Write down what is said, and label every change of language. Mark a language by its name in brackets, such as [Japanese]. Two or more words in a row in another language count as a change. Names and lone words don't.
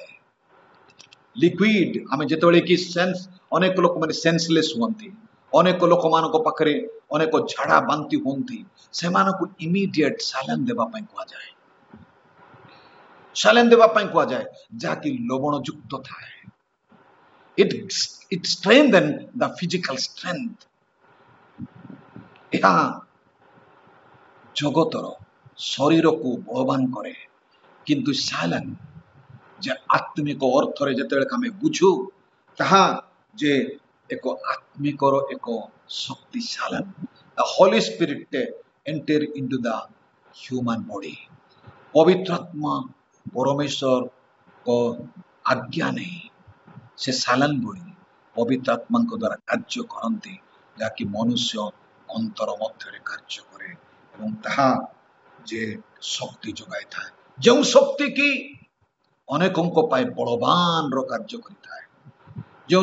[Odia] ଲିକ୍ୱିଡ, ଆମେ ଯେତେବେଳେ କି ଅନେକ ଲୋକମାନେ ସେନ୍ସଲେସ୍ ହୁଅନ୍ତି, ଅନେକ ଲୋକମାନଙ୍କ ପାଖରେ ଅନେକ ଝାଡ଼ା ବାନ୍ତି ହୁଅନ୍ତି, ସେମାନଙ୍କୁ [English] immediate saline [Odia] ଦେବା ପାଇଁ କୁହାଯାଏ। ସାଲାଇନ୍ ଦେବା ପାଇଁ କୁହାଯାଏ, ଯାହାକି ଲବଣ ଯୁକ୍ତ ଥାଏ। [English] It strengthens the physical strength. [Odia] ଏହା ଜଗତର ଶରୀରକୁ ବଳବାନ କରେ। କିନ୍ତୁ ସାଲାଇନ୍ ଯେ ଆତ୍ମିକ ଅର୍ଥରେ ଯେତେବେଳେ ଆମେ ବୁଝୁ, ତାହା ଯେ ଏକ ଆତ୍ମିକର ଏକ ଶକ୍ତି। ସାଲାଇନ୍, [English] the Holy Spirit enter into the human body. [Odia] ପବିତ୍ର ଆତ୍ମା ପରମେଶ୍ୱରଙ୍କ ଆଜ୍ଞା ନେଇ ସେ ସାଲାଇନ୍ ଭଳି ପବିତ୍ର ଆତ୍ମାଙ୍କ ଦ୍ୱାରା କାର୍ଯ୍ୟ କରନ୍ତି, ଯାହାକି ମନୁଷ୍ୟ ଅନ୍ତର ମଧ୍ୟରେ କାର୍ଯ୍ୟ କରେ ଏବଂ ତାହା ଯେ ଶକ୍ତି ଯୋଗାଇଥାଏ, ଯେଉଁ ଶକ୍ତି କି ଅନେକଙ୍କ ପାଇଁ ବଳବାନର କାର୍ଯ୍ୟ କରିଥାଏ, ଯେଉଁ